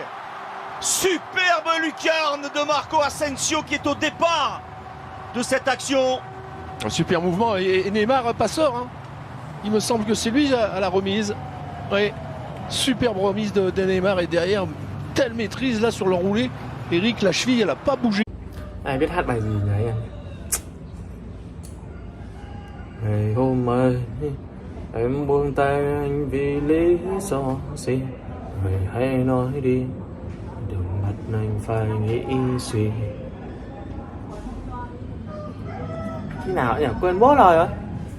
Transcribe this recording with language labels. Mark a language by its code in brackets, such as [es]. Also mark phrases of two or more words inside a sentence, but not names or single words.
[fr] Superbe lucarne de Marco Asensio qui est au départ de cette action. Un super mouvement et Neymar passeur. Il me semble que c'est lui à la remise. Oui, superbe remise de Neymar et derrière, telle maîtrise là sur l'enroulé. Eric, la cheville, elle n'a pas bougé. [vi] Ai biết hát bài gì nhỉ anh? Ngày hôm ấy em buông tay anh vì lý do gì? Vậy hãy nói đi, đừng bắt anh phải nghĩ suy. Khi nào nhỉ? Quên bố lời rồi.